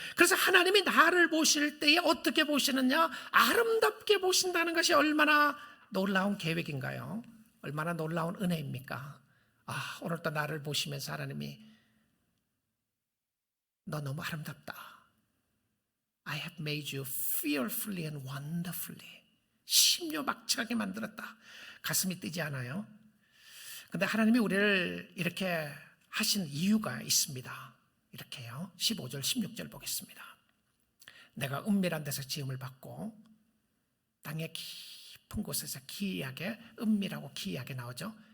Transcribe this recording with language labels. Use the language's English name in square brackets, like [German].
[Korean] 그래서 하나님이 나를 보실 때에 어떻게 보시느냐? 아름답게 보신다는 것이 얼마나 놀라운 계획인가요? 얼마나 놀라운 은혜입니까? 오늘도 나를 보시면서 하나님이 너 너무 아름답다. [English] I have made you fearfully and wonderfully. [Korean] 심요막측하게 만들었다. 가슴이 뛰지 않아요? 근데 하나님이 우리를 이렇게 하신 이유가 있습니다. 이렇게요. 15절 16절 보겠습니다. 내가 은밀한 데서 지음을 받고 땅의 깊은 곳에서 기이하게, 은밀하고 기이하게 나오죠.